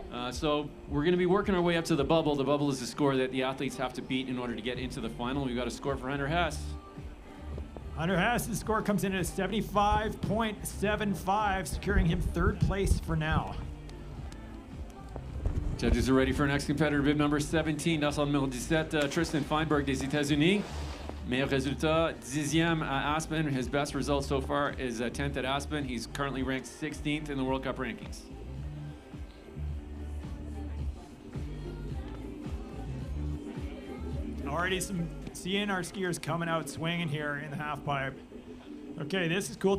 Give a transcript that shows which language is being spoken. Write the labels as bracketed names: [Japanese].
[English] So we're going to be working our way up to the bubble. The bubble is the score that the athletes have to beat in order to get into the final. We've got a score for Hunter Hess. Hunter Hess' score comes in at 75.75, securing him 3rd place for now. Judges are ready for our next competitor, bib number 17, [French] dans son numéro 17, [English] Tristan Feinberg [French] des États-Unis. Meilleur résultat, 10e at Aspen. [English] His best result so far is 10th at Aspen. He's currently ranked 16th in the World Cup rankings. Already seeing our skiers coming out swinging here in the half pipe. Okay, this is cool.